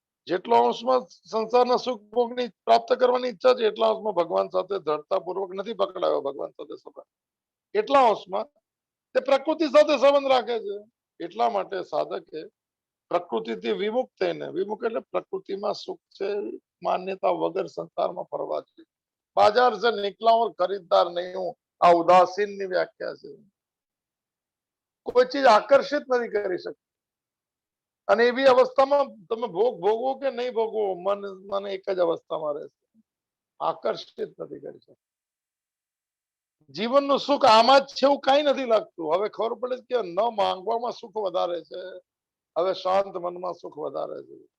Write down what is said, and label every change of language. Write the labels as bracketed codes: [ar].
[gu] જેટલો અંશમાં સંસારના સુખ ભોગની પ્રાપ્ત કરવાની ઈચ્છા છે એટલા અંશમાં ભગવાન સાથે દ્રઢતાપૂર્વક નથી પકડાયો. ભગવાન સાથે સંબંધ એટલા અંશમાં તે પ્રકૃતિ સાથે સંબંધ રાખે છે. એટલા માટે સાધકે પ્રકૃતિથી વિમુખ થઈને, વિમુખ એટલે પ્રકૃતિમાં સુખ છે માન્યતા વગર સંસારમાં ફરવા જોઈએ. [hi] बाजार से निकला और खरीददार नहीं हूं, [gu] આ ઉદાસીન ની વ્યાખ્યા છે. કોઈ ચીજ આકર્ષિત નથી કરી શકતી અને એવી અવસ્થામાં તમે ભોગ ભોગવો કે નહીં ભોગવો, મન મને એક જ અવસ્થામાં રહેશે. આકર્ષિત નથી કરી શકતું. જીવનનું સુખ આમાં જ છે એવું કઈ નથી લાગતું. હવે ખબર પડે કે ન માંગવામાં સુખ વધારે છે, હવે શાંત મનમાં સુખ વધારે છે.